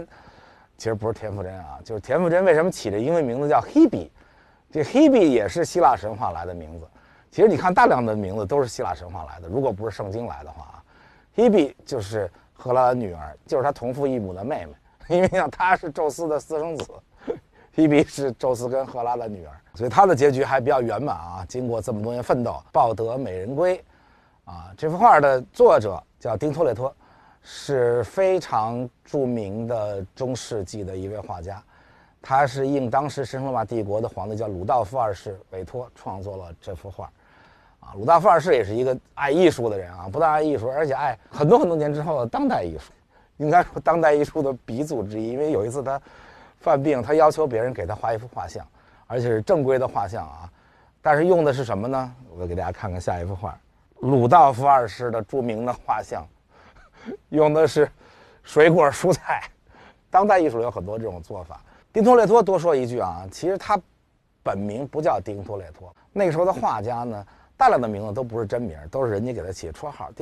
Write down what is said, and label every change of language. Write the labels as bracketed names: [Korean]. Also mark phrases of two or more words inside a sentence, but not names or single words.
[Chinese] 其實不是田馥甄就是田馥甄為什麼起這英文名字叫 Hebe， 這 Hebe 也是希臘神話來的名字。其實你看大量的名字都是希臘神話來的，如果不是聖经來的话Hebe 就是赫拉的女兒，就是她同父異母的妹妹，因为她是宙斯的私生子。Hebe 是宙斯跟赫拉的女兒，所以她的結局還比較圓滿經過這麼多年奮鬥，抱得美人歸這幅畫的作者叫丁托列托，是非常著名的中世紀的一位畫家，他是应當时神圣罗馬帝国的皇帝叫鲁道夫二世委托創作了這幅畫魯道夫二世也是一個愛藝術的人不但愛藝術，而且愛很多年之後的當代藝術，應該說當代藝術的鼻祖之一。因為有一次他犯病，他要求別人給他畫一幅畫像，而且是正規的畫像但是用的是什麼呢？我給大家看看下一幅畫，魯道夫二世的著名的畫像用的是水果蔬菜。當代藝術有很多這種做法。丁托列托多說一句其實他本名不叫丁托列托，那個時候的畫家呢大量的名字都不是真名，都是人家給他起的綽號。